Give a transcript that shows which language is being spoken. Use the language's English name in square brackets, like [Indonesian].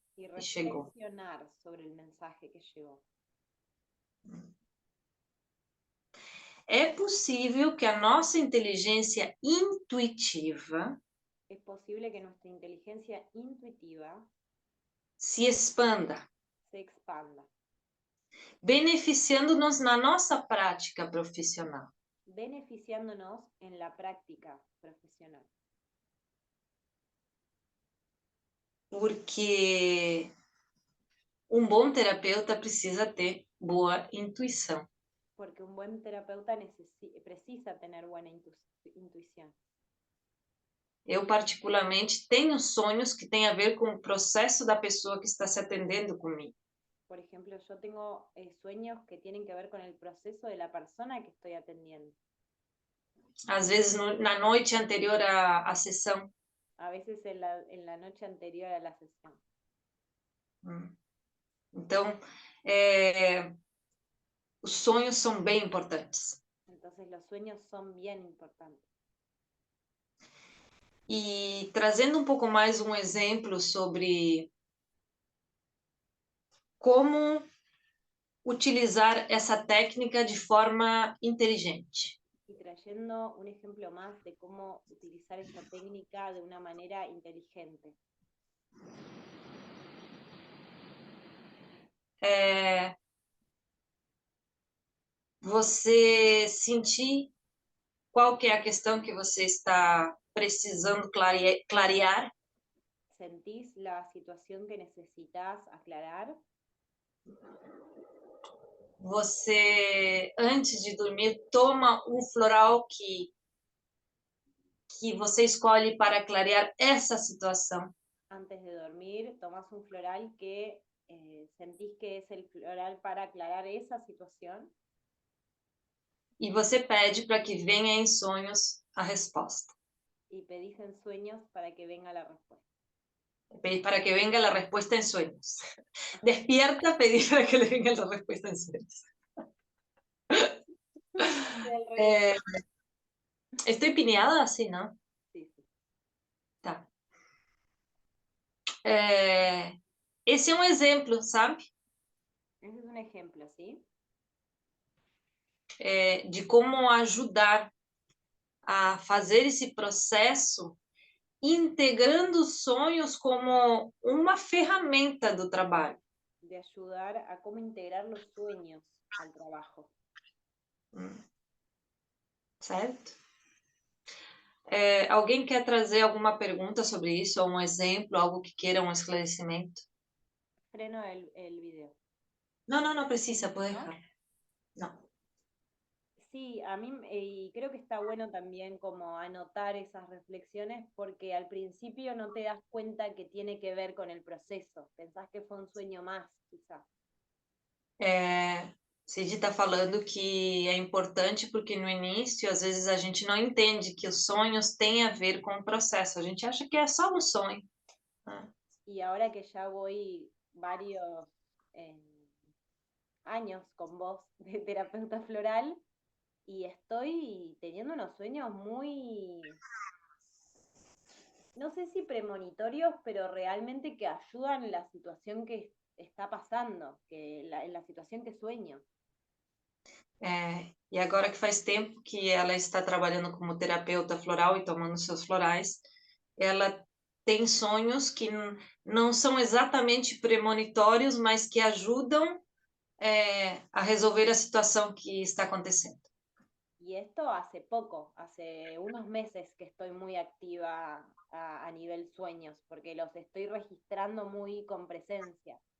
[Portuguese] y que chegou. [Spanish] reflexionar sobre el mensaje que llegó. [Portuguese] É possível que a nossa inteligência intuitiva [Spanish] Es posible que nuestra inteligencia intuitiva se expanda, se expanda, [Portuguese] beneficiando-nos na nossa prática profissional. [Spanish] beneficiándonos en la práctica profesional. [Portuguese] Porque um bom terapeuta precisa ter boa intuição. [Spanish] Porque un buen terapeuta precisa tener buena intuición. [Portuguese] Eu, particularmente, tenho sonhos que têm a ver com o processo da pessoa que está se atendendo comigo. [Spanish] Por ejemplo, yo tengo sueños que tienen que ver con el proceso de la persona que estoy atendiendo. [Portuguese] Às vezes, na noite anterior à sessão. [Spanish] A veces en la noche anterior a la sesión. [Portuguese] Então, os sonhos são bem importantes. [Spanish] Entonces los sueños son bien importantes. [Portuguese] E trazendo um pouco mais um exemplo sobre como utilizar essa técnica de forma inteligente. [Spanish] Y trayendo un ejemplo más de cómo utilizar esta técnica de una manera inteligente. [Portuguese] Você sentir qual que é a questão que você está precisando clarear? [Spanish] ¿Sentís la situación que necesitas aclarar? [Portuguese] Você, antes de dormir, toma um floral que você escolhe para clarear essa situação. [Spanish] Antes de dormir, tomas un floral que sentís que es el floral para aclarar esa situación. [Portuguese] E você pede para que venha em sonhos a resposta. [Spanish] Y pedís en sueños para que venga la respuesta. Para que venga la respuesta en sueños. Despierta, pedir para que le venga la respuesta en sueños. Estoy pineada así, ¿no? Sí, sí. [Portuguese] Tá. Esse é um exemplo, sabe? [Spanish] Ese es un ejemplo, ¿sí? [Portuguese] De como ajudar a fazer esse processo integrando os sonhos como uma ferramenta do trabalho. [Spanish] De ayudar a cómo integrar los sueños al trabajo. [Portuguese] Certo? Alguém quer trazer alguma pergunta sobre isso, ou um exemplo, algo que queira um esclarecimento? [Spanish] Freno el video. No precisa, puede dejar. No. Sí, a mí, y creo que está bueno también como anotar esas reflexiones porque al principio no te das cuenta que tiene que ver con el proceso. Pensás que fue un sueño más, quizás. [Portuguese] Cid está falando que é importante porque no início, às vezes, a gente não entende que os sonhos têm a ver com o processo. A gente acha que é só um sonho. [Spanish] Y ahora que ya voy varios años con vos de terapeuta floral y estoy teniendo unos sueños muy, no sé si premonitorios, pero realmente que ayudan en la situación que está pasando, en la situación que sueño. [Portuguese] E agora que faz tempo que ela está trabalhando como terapeuta floral e tomando seus florais, ela tem sonhos que não são exatamente premonitórios, mas que ajudam a resolver a situação que está acontecendo. [Spanish] Y esto hace poco, hace unos meses que estoy muy activa a nivel sueños, porque los estoy registrando muy con presencia.